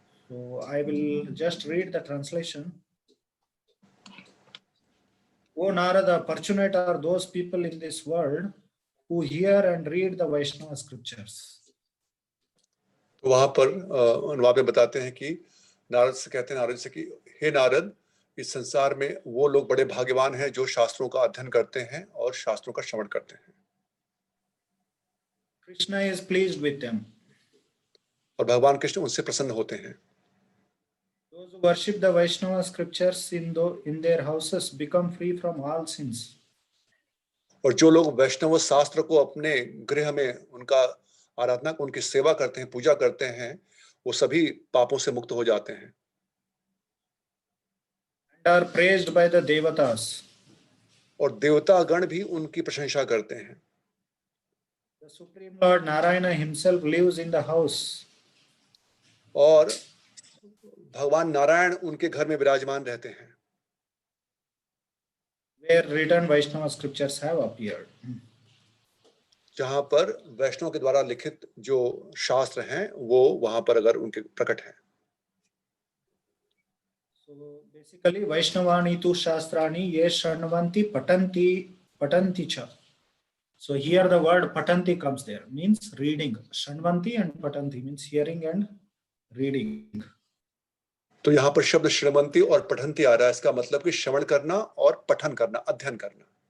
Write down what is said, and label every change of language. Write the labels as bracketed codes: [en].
[en] So I will just read the translation. O Narada, fortunate are those people in this world who hear and read the Vaishnava scriptures. [hi] तो वहां पर अनुवाद में बताते हैं कि नारद से कहते हैं, नारद से कि हे नारद, इस संसार में वो लोग बड़े भाग्यवान हैं जो शास्त्रों का अध्ययन करते हैं और शास्त्रों का श्रवण करते हैं। [en] Krishna is pleased with them. [hi] और भगवान कृष्ण उनसे प्रसन्न होते हैं। [en] Those who worship the Vaishnava scriptures in their houses become free from all sins. [hi] और जो लोग वैष्णव शास्त्र को अपने गृह में उनका आराधना, उनकी सेवा करते हैं, पूजा करते हैं, वो सभी पापों से मुक्त हो जाते हैं। [en] And are praised by the devatas. [hi] और देवता गण भी उनकी प्रशंसा करते हैं। [en] The Supreme Lord Narayana himself lives in the house. [hi] और भगवान नारायण उनके घर में विराजमान रहते हैं। [en] Where written Vaishnava scriptures have appeared. [hi] जहां पर वैष्णव के द्वारा लिखित जो शास्त्र हैं वो वहां पर अगर उनके प्रकट हैं। [en] So basically [sa] Vaishnavani tu shastrani ye shranvanti patanti cha. [en] So here the word patanti comes there, means reading. Shranvanti and patanti means hearing and reading. [hi] तो यहाँ पर शब्द श्रवंती और पठंती आ रहा है। इसका मतलब कि श्रवण करना और पठन करना, अध्ययन करना।